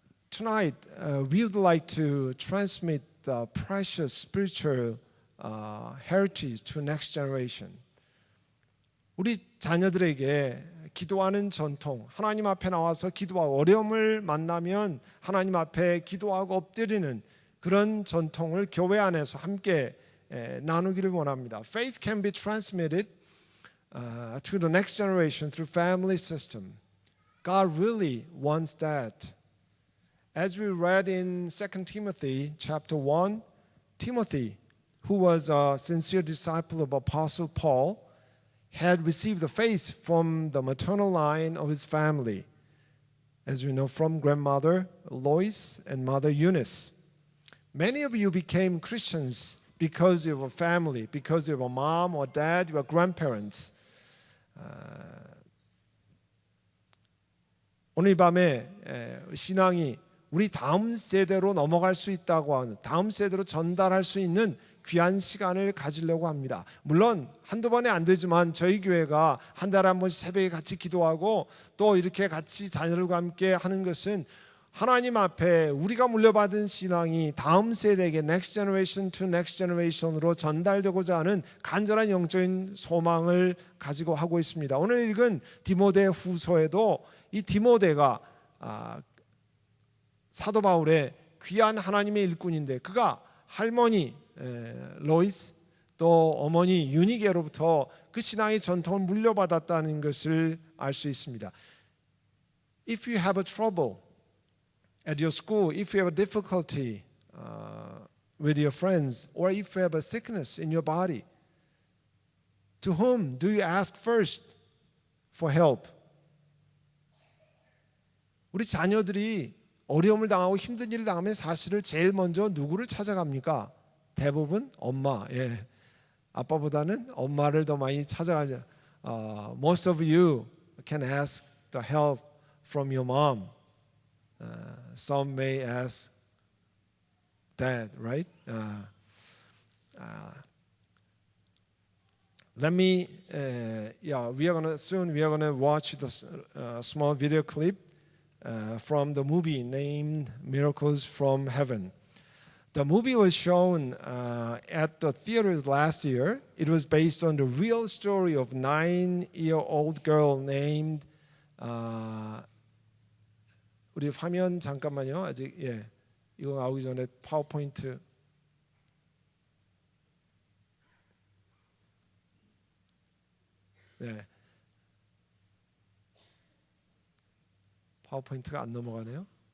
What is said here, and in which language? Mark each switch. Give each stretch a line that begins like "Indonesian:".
English: Tonight, we would like to transmit the precious spiritual heritage to next generation.
Korean: 우리 자녀들에게 기도하는 전통, 하나님 앞에 나와서 기도하고 어려움을 만나면 하나님 앞에 기도하고 엎드리는 그런 전통을 교회 안에서 함께 나누기를 원합니다.
English: Faith can be transmitted to the next generation through family system. God really wants that. As we read in 2 Timothy chapter 1, Timothy who was a sincere disciple of Apostle Paul, had received the faith from the maternal line of his family, as we know from grandmother Lois and mother Eunice. Many of you became Christians because you have a family, because you have a mom or dad, your grandparents.
Korean: 오늘 밤에 신앙이 우리 다음 세대로 넘어갈 수 있다고 하는, 다음 세대로 전달할 수 있는 귀한 시간을 가지려고 합니다. 물론 한두 번에 안 되지만 저희 교회가 한 달에 한 번씩 새벽에 같이 기도하고 또 이렇게 같이 자녀들과 함께 하는 것은 하나님 앞에 우리가 물려받은 신앙이 다음 세대에게
English: next generation to next generation
Korean: 으로 전달되고자 하는 간절한 영적인 소망을 가지고 하고 있습니다. 오늘 읽은 디모데 후서에도 이 디모데가 사도 바울의 귀한 하나님의 일꾼인데 그가 할머니 로이스 또 어머니 유니게로부터 그 신앙의 전통을 물려받았다는 것을 알 수 있습니다.
English: If you have a trouble at your school, if you have a difficulty with your friends, or if you have a sickness in your body, to whom do you ask first for help?
Korean: 우리 자녀들이 어려움을 당하고 힘든 일을 당하면 사실은 제일 먼저 누구를 찾아갑니까? 대부분 엄마. 예. 아빠보다는 엄마를 더 많이 찾아가죠.
English: Most of you can ask the help from your mom. Some may ask dad, right? Let me, we are gonna watch the small video clip from the movie named Miracles from Heaven. The movie was shown at the theaters last year. It was based on the real story of 9-year-old girl named
Korean: 우리 화면 잠깐만요. 아직 이거 나오기 전에 파워포인트 파워포인트가 안 넘어가네요.